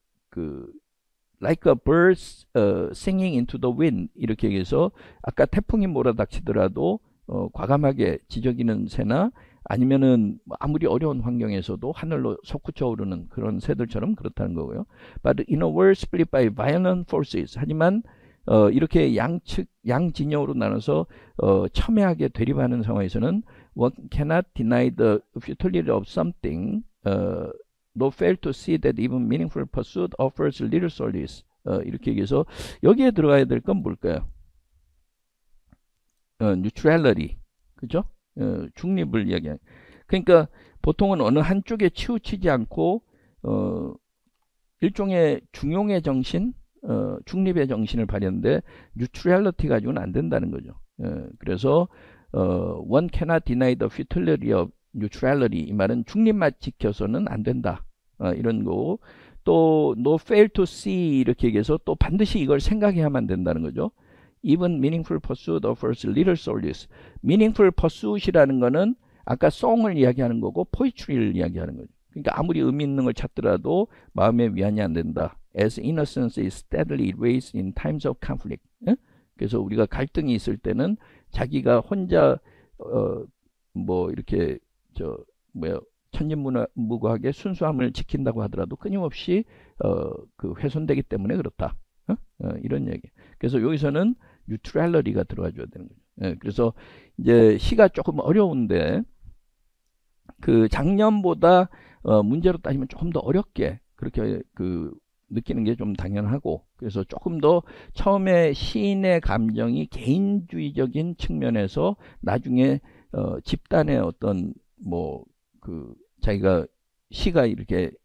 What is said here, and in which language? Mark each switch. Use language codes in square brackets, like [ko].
[ko] 그 [en] like a bird singing into the wind [ko] 이렇게 해서 아까 태풍이 몰아닥치더라도 과감하게 지저귀는 새나 아니면은 아무리 어려운 환경에서도 하늘로 솟구쳐 오르는 그런 새들처럼 그렇다는 거고요. [en] But in a world split by violent forces [ko] 하지만 이렇게 양진영으로 나눠서 첨예하게 대립하는 상황에서는 [en] one cannot deny the futility of something no fail to see that even meaningful pursuit offers little solace [ko] 이렇게 얘기해서 여기에 들어가야 될 건 뭘까요? neutrality 그죠? 중립을 이야기하는 그러니까 보통은 어느 한쪽에 치우치지 않고 일종의 중용의 정신 중립의 정신을 발휘하는데 neutrality 가지고는 안 된다는 거죠. 그래서 [en] one cannot deny the futility of neutrality [ko] 이 말은 중립만 지켜서는 안 된다 이런 거고 또 [en] no fail to see [ko] 이렇게 얘기해서 또 반드시 이걸 생각해야만 된다는 거죠. [en] Even meaningful pursuit offers little solace. [ko] meaningful pursuit이라는 거는 아까 song을 이야기하는 거고 poetry를 이야기하는 거죠. 그러니까 아무리 의미 있는 걸 찾더라도 마음의 위안이 안 된다. [en] As innocence is steadily erased in times of conflict. [ko] 그래서 우리가 갈등이 있을 때는 자기가 혼자 뭐 이렇게 천진무구하게 순수함을 지킨다고 하더라도 끊임없이 그 훼손되기 때문에 그렇다. 이런 얘기. 그래서 여기서는 neutrality가 들어가 줘야 되는 거죠. 그래서 이제 시가 조금 어려운데 그 작년보다 문제로 따지면 조금 더 어렵게 그렇게 그 느끼는 게 좀 당연하고 그래서 조금 더 처음에 시인의 감정이 개인주의적인 측면에서 나중에 집단의 어떤 뭐 그 자기가 시가 이렇게